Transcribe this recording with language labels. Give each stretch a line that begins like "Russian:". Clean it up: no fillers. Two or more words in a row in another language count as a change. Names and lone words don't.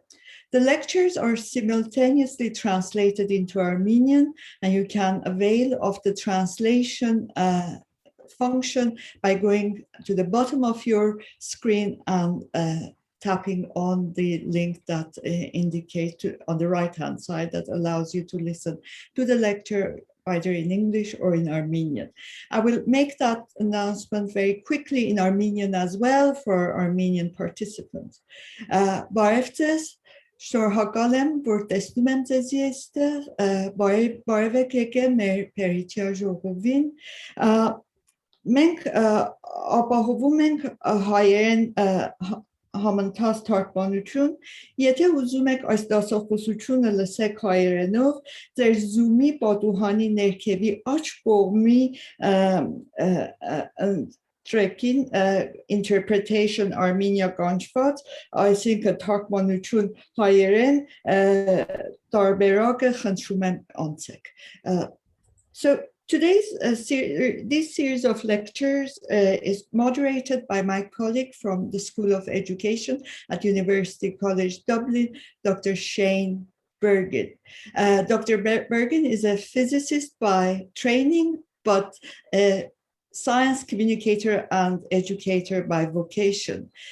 English: The lectures are simultaneously translated into Armenian, and you can avail of the translation function by going to the bottom of your screen and tapping on the link that indicates on the right-hand side that allows you to listen to the lecture either in English or in Armenian. I will make that announcement very quickly in Armenian as well for Armenian participants.
Armenian: Բարևձեզ, շնորհակալ եմ, որ տեսնում եմ ձեզի այստեղ, բարևեք եկել մեր PERITIA ժողովին։ Մենք ապահովում ենք հայերեն համընթաց թարգմանություն, եթե ուզում եք այս դասախոսությունը լսեք հայերենով, ձեր Zoom-ի պատուհանի ներքևի աջ կողմի
English: tracking interpretation Armenia
Armenian: կանչված, այսինքն թարգմանություն հայերեն տարբերակը խնդրում եմ անցեք։
English: So today's this series of lectures is moderated by my colleague from the School of Education at University College Dublin, Dr. Shane Bergen. Dr. Bergen is a physicist by training, but a science communicator and educator by vocation.